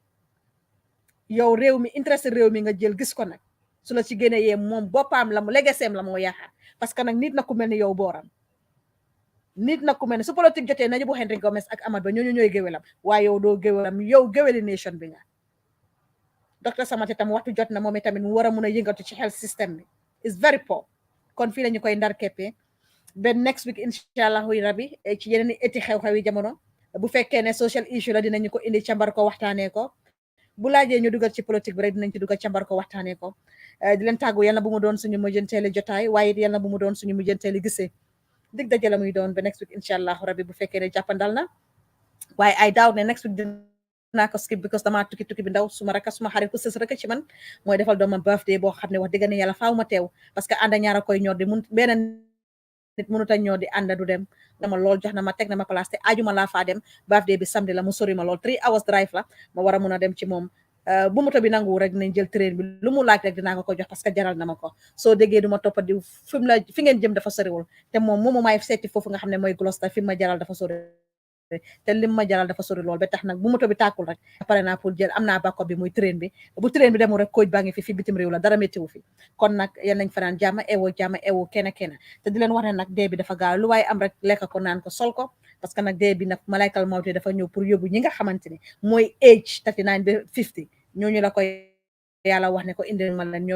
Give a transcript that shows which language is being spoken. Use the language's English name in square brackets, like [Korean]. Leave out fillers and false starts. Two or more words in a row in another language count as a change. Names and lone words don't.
[Wolof] yow réew mi intéressé réew mi nga jël gis ko nag su la ci génnee yee moom boppam la mu legeseem la moo yaakaar [French] parce que [Wolof] nag nit na ku mel ni yow booram nit na ku mel ni su politique jotee nañu bu Henry Gomez ak Amat Bah ñooñu ñooy géwélam waaye yow doo géwélam yow géwéli nation bi nga Dr. Samate tam waxtu jot na moom tamit mu war a mun a yëngatu ci [English] health system [Wolof] bi [English] is very poor [Wolof] kon fii la ñu koy ndar keppee ba [English] next week [Arabic] incha allahu rabi [Wolof] ci yeneen eti xew-xewi jamono bu fekkee ne [English] social issue [Wolof] la dinañu ko indi càmbar ko waxtaanee ko bu laajee ñu dugal ci politique bi rek dinañ ci dugal càmbar ko waxtaanee ko di leen tàggu yàlla bu mu doon suñu mujjanteeli jotaay waaye it yàlla bu mu doon suñu mujjanteeli gisee dig daje la muy doon ba [English] next week [Arabic] incha allahu rabi [Wolof] bu fekkee ne jàppandal na waaye ay daaw ne [English] next week [Wolof] naa ko skip because dama tukki bi ndaw suma raka suma xarit ku sës rek ci man mooy defal doomam birthday boo xam ne wax dëgg ne yàlla faaw ma teew [French] parce que [Wolof] ànda ñaara koy ñor di mun beneen nit mënut a ñoo di ànda du dem dama lool jox na ma teg na ma place te ajuma laa faa dem birthday bi samedi la mu sori ma lool [English] 3 hours drive [Wolof] la ma war a mun a dem ci moom bu moto bi nangu rek dinañ jël train bi lu mu laaj rek dinaa ko jox [French] parce que [Wolof] jaral na ma ko soo déggee du ma toppa di fi ngeen jëm dafa soriwul te moom moomu maay seeti foofu nga xam ne mooy Gloucester fi ma jaral dafa sori te lim ma jaral dafa sori lool ba tax nag bu moto bi tàkkul rek pare naa pour jël am naa backup bi muy train bi bu train bi demul rek coach baa ngi fi bitim réew la dara méttiwu fi kon nag yal nañ fanaan jàmm ewo kenn te di leen wax ne nag dee bi dafa gaaw lu waaye am rek lekk ko naan ko sol ko [French] parce que [Wolof] nag dee bi nag malaykal mawte dafa ñëw pour yóbbu ñi nga xamante ne mooy age 39 ba 50 ñooñu la koy yàlla wax ne ko indil ma leen